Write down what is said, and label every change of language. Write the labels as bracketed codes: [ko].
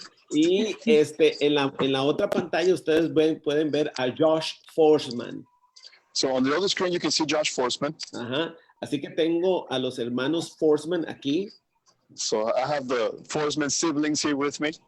[es] Y en la otra pantalla ustedes pueden ver a Josh Forsman. [en] So on the other screen you can see Josh Forsman. [es] Ajá. Así que tengo a los hermanos Forsman aquí. [en] So I have the Forsman siblings here with me.